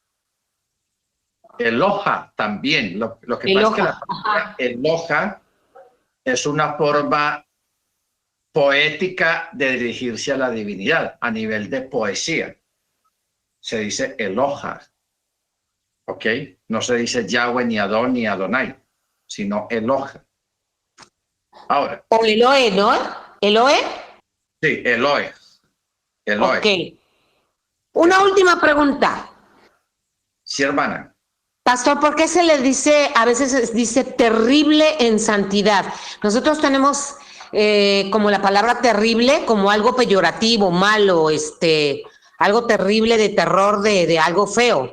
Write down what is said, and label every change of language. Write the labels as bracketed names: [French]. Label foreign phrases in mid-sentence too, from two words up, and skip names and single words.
[Spanish] Eloha también, lo que pasa es que la palabra Eloha es una forma poética de dirigirse a la divinidad, a nivel de poesía. Se dice Eloha. ¿Ok? No se dice Yahweh, ni Adón, ni Adonai, sino Eloha. Ahora. O Elohe, ¿no? ¿Elohe? Sí, Elohe. Elohe. Ok. Una última pregunta. Sí, hermana. Pastor, ¿por qué se le dice, a veces dice terrible en santidad? Nosotros tenemos como la palabra terrible como algo peyorativo, malo, algo terrible de terror, de algo feo.